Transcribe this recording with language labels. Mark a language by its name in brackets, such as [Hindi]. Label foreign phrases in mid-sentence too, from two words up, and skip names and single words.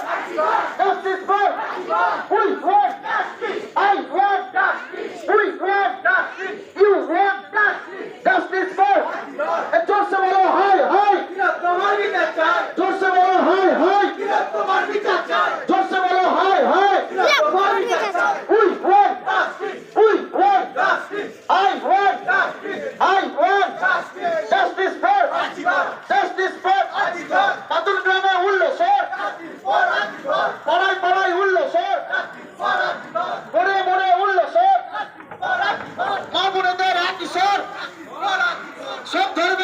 [English] Justice for. We want justice. I want justice. We want justice. You want justice. Justice for. [Hindi] And जोर से बोलो हाय हाय। तुम्हारी चाचा। जोर से बोलो हाय हाय। तुम्हारी चाचा। जोर से बोलो हाय हाय। तुम्हारी चाचा। [English] We want justice. We want justice. I want justice. I want justice. Justice for. Justice for. [Bangla] বাদুর গ্রামে উঠলো স্যার। পাড়ায় পাড়ায় উঠলো স্যার। মরে মরে উঠলো স্যার। মা বোনেদের হাত স্যার। সব